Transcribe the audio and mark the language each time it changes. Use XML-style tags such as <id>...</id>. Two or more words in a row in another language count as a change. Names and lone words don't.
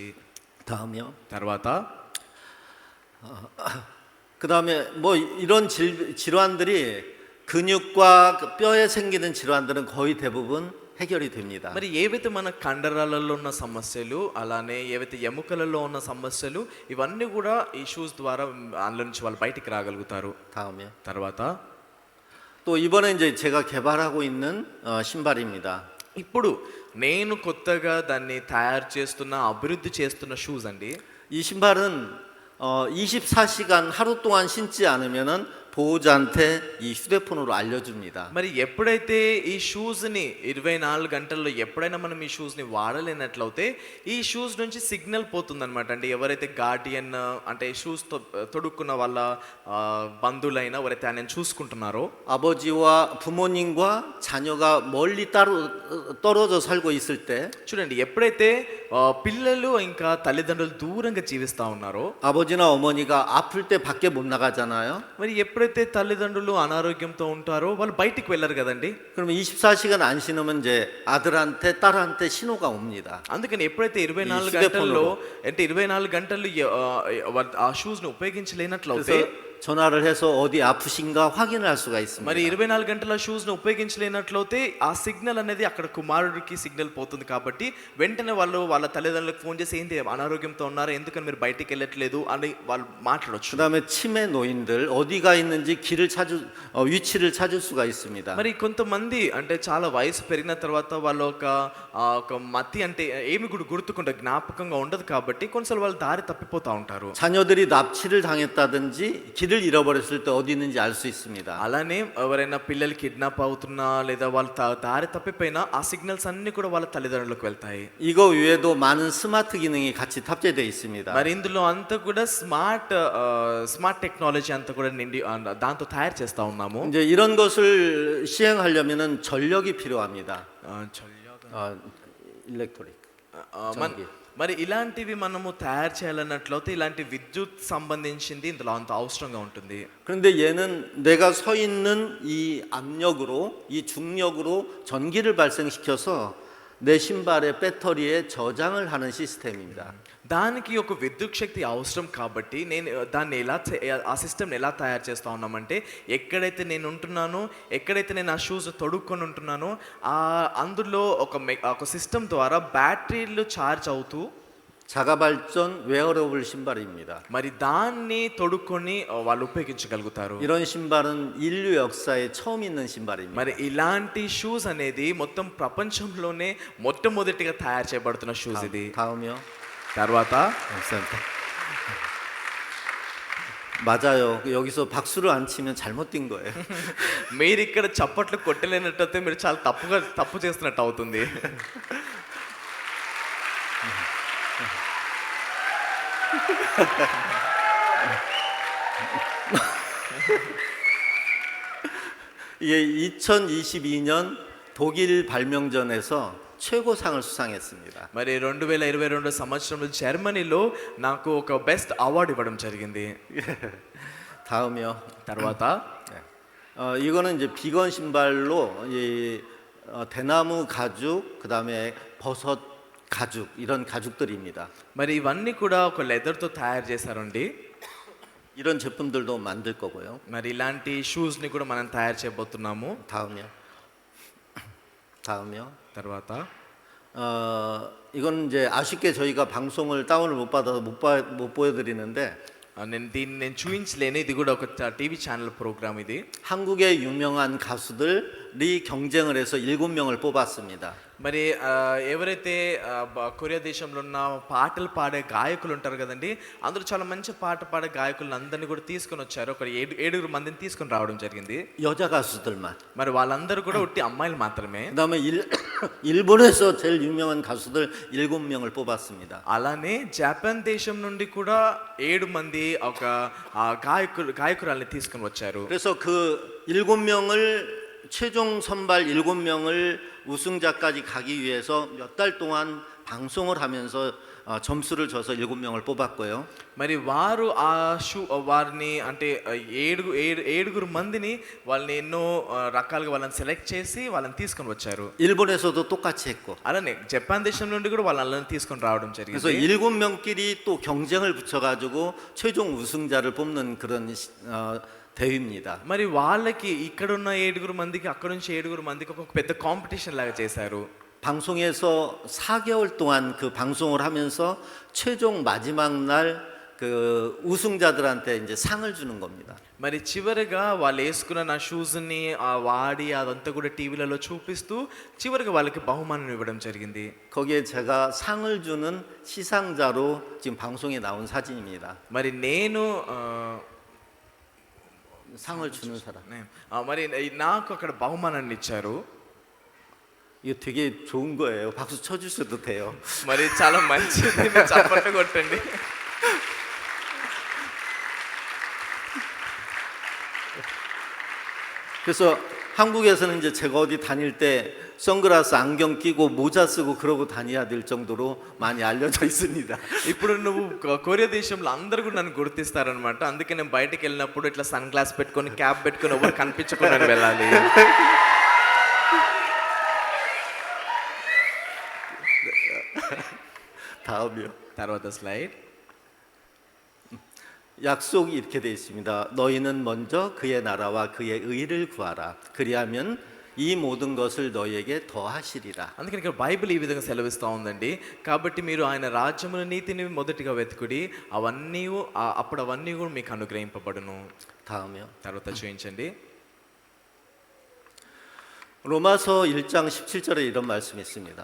<ko>다음이요.</ko> <te>తర్వాత</te> <ko>그다음에 뭐 이런 질환들이 근육과 뼈에 생기는 질환들은 거의 대부분 해결이 됩니다.</ko> <te>మరి ఏవైతే మన కండరాలలో ఉన్న సమస్యలు అలానే ఏవైతే ఎముకలలో ఉన్న సమస్యలు ఇవన్నీ కూడా ఈ షూస్ ద్వారా అందులో నుంచి వాళ్ళు బయటికి రాగలుగుతారు.</te> <ko>다음이요.</ko> <te>తర్వాత</te> <ko>또 이번에 이제 제가 개발하고 있는 신발입니다.</ko> <te>ఇప్పుడు నేను కొత్తగా దాన్ని తయారు చేస్తున్న అభివృద్ధి చేస్తున్న షూస్ అండి.</te> <ko>이 신발은 24시간 하루 동안 신지 않으면은 보호자한테 이 휴대폰으로 알려줍니다.</ko> <te>మరి ఎప్పుడైతే ఈ షూస్ని 24 గంటల్లో ఎప్పుడైనా మనం ఈ షూస్ని వాడలేనట్లయితే ఈ షూస్ నుంచి సిగ్నల్ పోతుందన్నమాట. అంటే ఎవరైతే గార్డియన్ అంటే షూస్ తొడుక్కున్న వాళ్ళ బంధువులైనా ఎవరైతే ఆయన చూసుకుంటున్నారో</te> <ko>아버지와 부모님과 자녀가 멀리 떨어져 살고 있을 때</ko> <te>చూడండి ఎప్పుడైతే పిల్లలు ఇంకా తల్లిదండ్రులు దూరంగా జీవిస్తూ ఉన్నారో</te> <ko>아버지나 어머니가 아플 때 밖에 못 나가잖아요.</ko> <te>మరి ఎప్పుడైతే తల్లిదండ్రులు అనారోగ్యంతో ఉంటారో వాళ్ళు బయటికి వెళ్ళరు కదండి.</te> <ko>그러면 24시간 안 신으면 이제 아들한테 딸한테 신호가 옵니다.</ko> <te>అందుకని ఎప్పుడైతే 24 గంటల్లో అంటే 24 గంటలు ఆ షూస్ ని ఉపయోగించలేనట్లయితే</te> <ko>전화를 해서 어디 아프신가 확인을 할 수가 있습니다.</ko> <te>మరి 24 గంటల షూస్ ను ఉపయోగించలేనట్లయితే ఆ సిగ్నల్ అనేది అక్కడ కుమారుడికి సిగ్నల్ పోతుంది కాబట్టి వెంటనే వాళ్ళు వాళ్ళ తల్లిదండ్రులకు ఫోన్ చేసి ఏంటి అనారోగ్యంతో ఉన్నారా ఎందుకని మీరు బయటికి వెళ్ళట్లేదు అని వాళ్ళు మాట్లాడొచ్చు.</te> <ko>그다음에 치매 노인들 어디가 있는지 위치를 찾을 수가 있습니다.</ko> <te>మరి కొంతమంది అంటే చాలా వయసు పెరిగిన తర్వాత వాళ్ళు ఒక మతి అంటే ఏమి కూడా గుర్తుకుంటే జ్ఞాపకంగా ఉండదు కాబట్టి కొన్నిసార్లు వాళ్ళు దారి తప్పిపోతూ ఉంటారు.</te> <ko>자녀들이 납치를 당했다든지 길을 잃어버렸을 때 어디 있는지 알 수 있습니다.</ko> <te>అలానే ఎవరైనా పిల్లలు కిడ్నాప్ అవుతున్నా లేదా వాళ్ళు దారి తప్పిపోయినా ఆ సిగ్నల్స్ అన్ని కూడా వాళ్ళ తల్లిదండ్రులకు వెళ్తాయి.</te> <ko>이거 외에도 많은 스마트 기능이 같이 탑재되어 있습니다.</ko> <te>మరి ఇందులో అంతా కూడా</te> <en>smart technology</en> <te>అంతా కూడా నిండి దాంతో తయారు చేస్తా ఉన్నాము.</te> <ko>이제 이런 것을 시행하려면은 전력이 필요합니다. 전력 일렉트릭.</ko> <te>మరి ఇలాంటివి మనము తయారు చేయాలన్నట్లయితే ఇలాంటి విద్యుత్ సంబంధించింది ఇందులో అంత అవసరంగా ఉంటుంది.</te> <ko>그런데 얘는 내가 서 있는 이 압력으로 이 중력으로 전기를 발생시켜서 내 신발의 배터리에 저장을 하는 시스템입니다.</ko> <te>దానికి ఒక విద్యుత్ శక్తి అవసరం కాబట్టి నేను దాన్ని ఆ సిస్టమ్ని ఎలా తయారు చేస్తూ ఉన్నామంటే ఎక్కడైతే నేను ఉంటున్నానో, ఎక్కడైతే నేను ఆ షూస్ తొడుక్కొని ఉంటున్నానో అందులో ఒక సిస్టమ్ ద్వారా</te> <en>batteries charge</en> <te>అవుతూ</te> <ko>자가발전 웨어러블 신발입니다.</ko> <te>మరి దాన్ని తొడుక్కొని వాళ్ళు ఉపయోగించగలుగుతారు.</te> <ko>이런 신발은 인류 역사에 처음 있는 신발입니다.</ko> <te>మరి ఇలాంటి షూస్ అనేది మొత్తం ప్రపంచంలోనే మొట్టమొదటిగా తయారు చేయబడుతున్న షూస్ ఇది.</te> <ko>다음이요.</ko> <te>తర్వాత</te> <ko>감사합니다. 맞아요. 여기서 박수를 안 치면 잘못 뛴 거예요.</ko> <te>మీరు ఇక్కడ చప్పట్లు కొట్టలేనట్టయితే మీరు చాలా తప్పు చేస్తున్నట్టు అవుతుంది.</te> <ko>이게 2022년 독일 발명전에서 최고상을 수상했습니다.</ko> <te>మరి 2022 సంవత్సరంలో జర్మనీలో నాకు ఒక</te> <en>best award</en> <te>ఇవ్వడం జరిగింది.</te> <ko>다음이요.</ko> <te>తర్వాత</te> <ko>이거는 이제 비건 신발로 대나무 가죽, 그다음에 버섯 가죽 이런 가죽들입니다.</ko> <te>మరి ఇవన్నీ కూడా ఒక లెదర్తో తయారు చేశారండి.</te> <ko>이런 제품들도 만들 거고요.</ko> <te>మరి ఇలాంటి షూస్ని కూడా మనం తయారు చేయబోతున్నాము.</te> <ko>다음이요.</ko> <te>తర్వాత</te> <ko>이건 이제 아쉽게 저희가 방송을 다운을 못 받아서 못 보여드리는데</ko> <te>నేను చూపించలేను. ఇది కూడా ఒక</te> <en>TV channel program</en> <te>ఇది.</te> <ko>한국의 유명한 가수들이 경쟁을 해서 7명을 뽑았습니다.</ko> <te>మరి ఎవరైతే కొరియా దేశంలో ఉన్న పాటలు పాడే గాయకులు ఉంటారు కదండి, అందులో చాలా మంచి పాట పాడే గాయకులను అందరినీ కూడా తీసుకొని వచ్చారు. ఒక 7 మందిని తీసుకొని రావడం జరిగింది.</te> <ko>여자 가수들만.</ko> <te>మరి వాళ్ళందరూ కూడా ఉట్టి అమ్మాయిలు మాత్రమే.</te> <ko>그다음에 일본에서 제일 유명한 가수들 7명을 뽑았습니다.</ko> <te>అలానే జపాన్ దేశం నుండి కూడా 7 మంది ఒక గాయకురాల్ని తీసుకొని వచ్చారు.</te> <ko>그래서 그 7명을 최종 선발 7명을 우승자까지 가기 위해서 몇 달 동안 방송을 하면서 점수를 줘서 7명을 뽑았고요.</ko> <te>మరి వారు వారిని అంటే 7 మందిని వాళ్ళని ఎన్నో రకాలుగా వాళ్ళని సెలెక్ట్ చేసి వాళ్ళని తీసుకొని వచ్చారు.</te> <ko>일본에서도 똑같이 했고.</ko> <te>అలానే జపాన్ దేశం నుండి కూడా వాళ్ళని తీసుకొని రావడం జరిగింది.</te> <ko>그래서 7명끼리 또 경쟁을 붙여가지고 최종 우승자를 뽑는 그런 대회입니다.</ko> <te>మరి వాళ్ళకి ఇక్కడ ఉన్న 7 మందికి అక్కడ నుంచి 7 మందికి ఒక పెద్ద కాంపిటీషన్ లాగా చేశారు.</te> <ko>방송에서 4개월 동안 그 방송을 하면서 최종 마지막 날 그 우승자들한테 이제 상을 주는 겁니다.</ko> <te>మరి చివరిగా వాళ్ళు వేసుకున్న నా షూస్ని వాడి అదంతా కూడా టీవీలలో చూపిస్తూ చివరిగా వాళ్ళకి బహుమానం ఇవ్వడం జరిగింది.</te> <ko>거기에 제가 상을 주는 시상자로 지금 방송에 나온 사진입니다.</ko> <te>మరి నేను</te> <ko>상을 주는 사람.</ko> <te>మరి నాకు అక్కడ బహుమానాన్ని ఇచ్చారు.</te> <ko>이거 되게 좋은 거예요. 박수 쳐주셔도 돼요.</ko> <te>మరి చాలా మంచిది, చప్పట్లు కొట్టండి.</te> <ko>그래서 한국에서는 이제 제가 어디 다닐 때 선글라스 안경 끼고 모자 쓰고 그러고 다녀야 될 정도로 많이 알려져 있습니다.</ko> <te>ఇప్పుడు నువ్వు కొరియా దేశంలో అందరూ కూడా నన్ను గుర్తిస్తారనమాట. అందుకే నేను బయటకు వెళ్ళినప్పుడు ఇట్లా</te> <en>sun glass</en> <te>పెట్టుకొని క్యాప్ పెట్టుకొని ఎవరు కనిపించకుండా వెళ్ళాలి.</te> <ko>다음이요.</ko> <te>తర్వాత స్లైడ్.</te> <ko>약속이 이렇게 되어 있습니다. 너희는 먼저 그의 나라와 그의 의를 구하라. 그리하면 이 모든 것을 너희에게 더하시리라.</ko> <te>అందుకని ఇక్కడ బైబిల్ ఈ విధంగా సెలవిస్తూ ఉందండి. కాబట్టి మీరు ఆయన రాజ్యముల నీతిని మొదటిగా వెతుకుడి, అప్పుడు అవన్నీ కూడా మీకు అనుగ్రహింపబడును.</te> <ko>다음이요.</ko> <te>తర్వాత చూపించండి.</te> <ko>로마서 1장 17절에 이런 말씀이 있습니다.</ko>